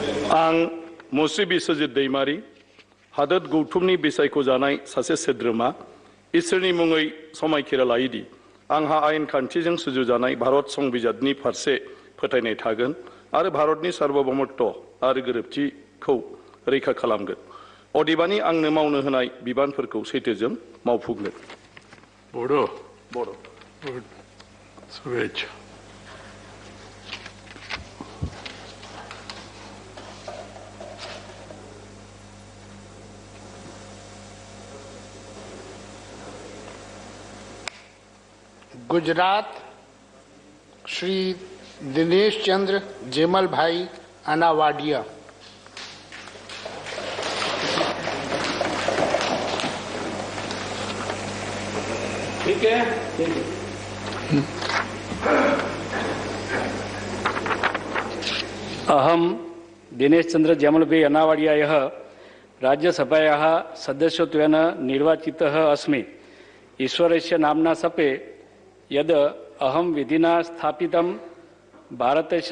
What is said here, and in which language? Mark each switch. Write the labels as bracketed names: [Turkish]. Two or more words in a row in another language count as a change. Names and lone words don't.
[Bodo] आं मुस्रि बिस्वजित दैमारी हादोर गौथुमनि बिसायख' जानाय सासे सोद्रोमा इसोरनि मुङै समायखिरा लायोदि आंहा आयेन खान्थिजों सुजुजानाय भारत संबिजितनि फारसे फोथायनाय थागोन आरो भारतनि सार्वभौमत्व आरो गोरोबथिखौ रैखा खालामगोन। अदेबानि आंनो मावनो होनाय बिबानफोरखौ सैथोजों मावफुंगोन। बडो बडो [Hindi] शुभेच्छा। गुजरात श्री दिनेश चंद्र जेमल भाई अनावाडिया। ठीक है। [Sanskrit] अहम दिनेश चंद्र जेमल भाई अनावाडिया राज्यसभायाः सदस्यत्वेन निर्वाचितः अस्मि। ईश्वरस्य नाम्ना सपे यद अहम विधिना स्थापितं भारतस्य